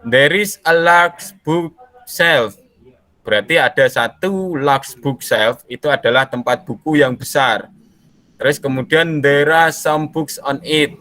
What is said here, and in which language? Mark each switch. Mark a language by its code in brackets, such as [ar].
[en] There is a large bookshelf. [id] Berarti ada satu large bookshelf, itu adalah tempat buku yang besar. Terus kemudian [en] there are some books on it.